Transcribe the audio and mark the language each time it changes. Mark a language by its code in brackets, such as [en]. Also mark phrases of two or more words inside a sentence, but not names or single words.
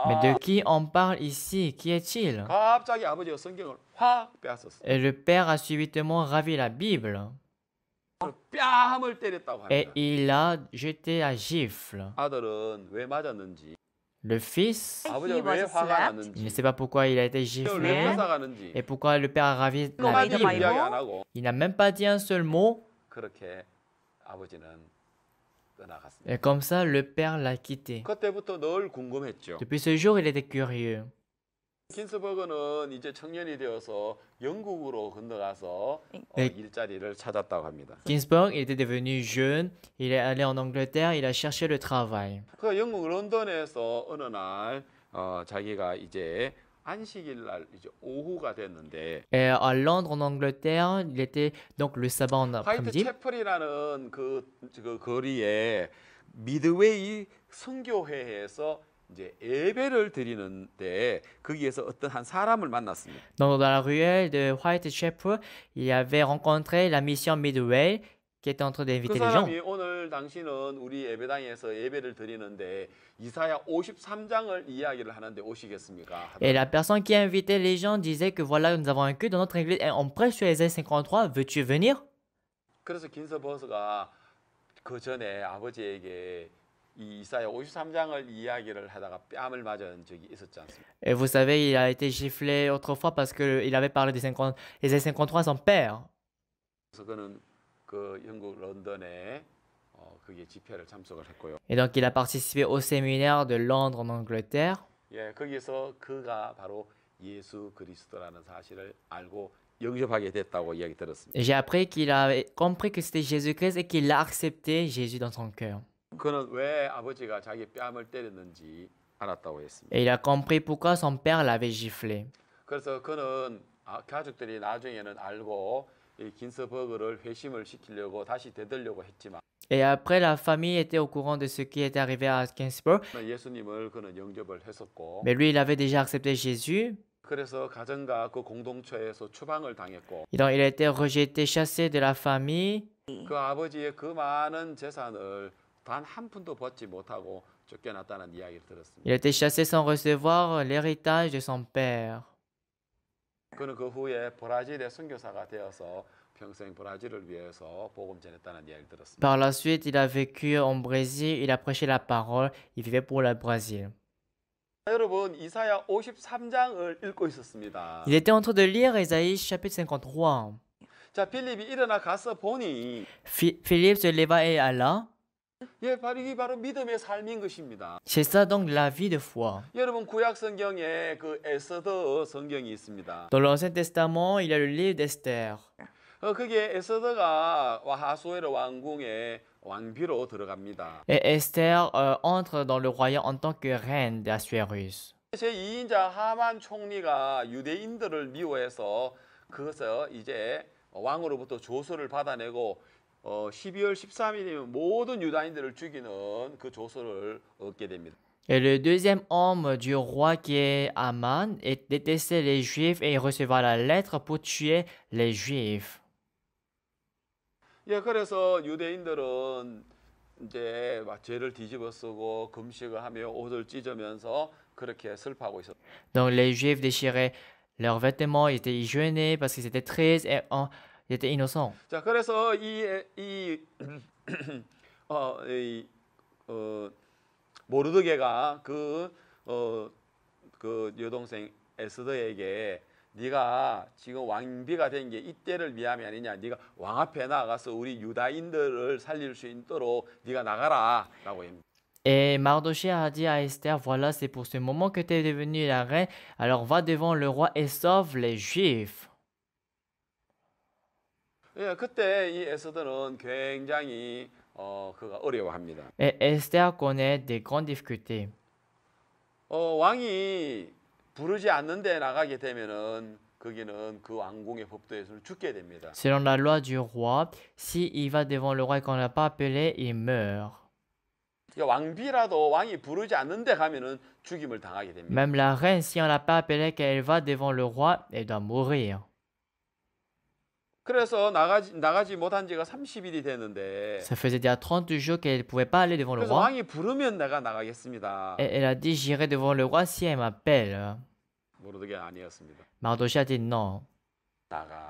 [fr] mais de qui on parle ici? Qui est-il? [ko] 갑자기 아버지가 성경을 확 빼앗았어요. [fr] Et le père a subitement ravi la Bible. [ko] 뺨을 때렸다고 [fr] Et [ko] 합니다. [fr] il a jeté la gifle. [ko] 아들은 왜 맞았는지, [fr] Le fils, [ko] 아버지가 [en] He [ko] 왜 [en] was [ko] 화가 [en] slapped. [fr] il ne [ko] 났는지, [fr] sait pas pourquoi il a été [ko] 왜 [fr] giflé. [ko] 뺏어가는지 [fr] Et pourquoi le père a ravi la [ko] 한마디 [fr] Bible. Bible. [ko] 이야기 안 하고 [fr] Il n'a même pas dit un seul mot. [ko] 그렇게 아버지는 떠나갔습니다. [fr] Et comme ça, le père l'a quitté. [ko] 그때부터 늘 궁금했죠. [fr] Depuis ce jour, il était curieux. [ko] 긴스버그는 이제 청년이 되어서 영국으로 건너가서 네. 일자리를 찾았다고 합니다. [fr] Ginsburg, il était devenu jeune. Il est allé en Angleterre. Il a cherché le travail. [ko] 그 영국 런던에서 어느 날 자기가 이제 안식일 날 이제 오후가 됐는데 [fr] Et à Londres, en Angleterre, il était donc le sabbat en [ko] 화이트 [fr] après-midi. [ko] 채플이라는 그 거리에 미드웨이 선교회에서 이제 예배를 드리는데 거기에서 어떤 한 사람을 만났습니다. [fr] Dans la ruelle de Whitechapel, il avait rencontré la mission Midway qui était en train [ko] 그 [fr] d'inviter les gens. [ko] 사람이 오늘 당신은 우리 예배당에서 예배를 드리는데 이사야 53장을 이야기를 하는데 오시겠습니까? [fr] Et la personne qui invitait les gens disait que voilà, nous avons un culte dans notre église et on prêche sur Ésaïe 53. Veux-tu venir? [ko] 그래서 긴스버스가 그 전에 아버지에게 이 이사야 53장을 이야기를 하다가 뺨을 맞은 적이 있었지 않습니까? [fr] Et vous savez, il a été giflé autrefois parce qu'il avait parlé des 50, Ésaïe 53 à son père. [ko] 그래서 그는 그 영국 런던에 그게 집회를 참석을 했고요. [fr] Et donc, il a participé au séminaire de Londres en Angleterre. [ko] 예, 거기서 그가 바로 예수 그리스도라는 사실을 알고 영접하게 됐다고 이야기 들었습니다. [fr] Et j'ai appris qu'il a compris que c'était Jésus-Christ et qu'il a accepté Jésus dans son cœur. [ko] 그는 왜 아버지가 자기 뺨을 때렸는지 알았다고 했습니다. [fr] Et il a compris pourquoi son père l'avait giflé. [ko] 그래서 그는 가족들이 나중에는 알고 이 긴스버그를 회심을 시키려고 다시 되돌려고 했지만 [fr] Et après, la famille était au courant de ce qui était arrivé à Ginsburg. [ko] 예수님을 그는 영접을 했었고 [fr] Mais lui, il avait déjà accepté Jésus. [ko] 그래서 가정과 그 공동체에서 추방을 당했고 [fr] Et donc, il a été rejeté, chassé de la famille. [ko] 그 아버지의 그 많은 재산을 단 한 푼도 받지 못하고 쫓겨났다는 이야기를 들었습니다. [fr] Il a été chassé sans recevoir l'héritage de son père. [ko] 그는 그 후에 브라질의 선교사가 되어서 평생 브라질을 위해서 복음 전했다는 이야기를 들었습니다. [fr] Par la suite, il a vécu au Brésil, il a prêché la parole, il vivait pour le Brésil. [ko] 여러분 이사야 53장을 읽고 있었습니다. [fr] Il était en train de lire Ésaïe chapitre 53. [ko] 자 빌립이 일어나 가서 보니 [fr] Philippe se leva et alla. [ko] 예, 바로 이게 바로 믿음의 삶인 것입니다. [fr] C'est ça donc la vie de foi. [ko] 여러분 구약 성경에 그 에스더 성경이 있습니다. [fr] Dans l'Ancien Testament, il y a le livre d'Esther. [ko] 거기에 에스더가 하수에르 왕궁의 왕비로 들어갑니다. [fr] Et Esther entre dans le royaume en tant que reine d'Assuérus. [ko] 제2인자 하만 총리가 유대인들을 미워해서 그것을 이제 왕으로부터 조서를 받아내고 12월 13일이면 모든 유다인들을 죽이는 그 조서를 얻게 됩니다. [fr] Et le deuxième homme du roi qui est Aman détestait les Juifs et il recevra la lettre pour tuer les Juifs. [ko] 예, 그래서 유대인들은 이제 막 죄를 뒤집어 쓰고 금식을 하며 옷을 찢으면서 그렇게 슬퍼하고 있었어요. [fr] Donc les Juifs déchiraient leurs vêtements, ils étaient jeûnés parce qu'ils étaient tristes et ils étaient innocents. [ko] 자, 그래서 모르드게가 그 여동생 에스더에게 네가 지금 왕비가 된 게 이때를 위함이 아니냐. 네가 왕 앞에 나가서 우리 유다인들을 살릴 수 있도록 네가 나가라라고 합니다. [fr] Et Mardochée a dit à Esther, voilà, c'est pour ce moment que tu es devenue la reine, alors va devant le roi et sauve les Juifs. [ko] 예, 그때 이 에스더는 굉장히 그가 어려워합니다. [fr] Et Esther connaît des grandes difficultés. [ko] 왕이 부르지 않는데 나가게 되면은 거기는 그 왕궁의 법도에서는 죽게 됩니다. [fr] Selon la loi du roi, s'il va devant le roi et qu'on ne l'a pas appelé, il meurt. [ko] 그러니까 왕비라도 왕이 부르지 않는데 가면은 죽임을 당하게 됩니다. [fr] Même la reine, si on ne l'a pas appelée, qu'elle va devant le roi, elle doit mourir. [ko] 그래서 나가지 못한 지가 30일이 됐는데 [fr] Ça faisait déjà 30 jours qu'elle ne pouvait pas aller devant le [ko] 그래서 [fr] roi. [ko] 왕이 부르면 내가 나가겠습니다. [fr] Et elle a dit, j'irai devant le roi si elle m'appelle. [ko] 모르게 아니었습니다. [fr] Mardochée a dit, non, [ko] 나가.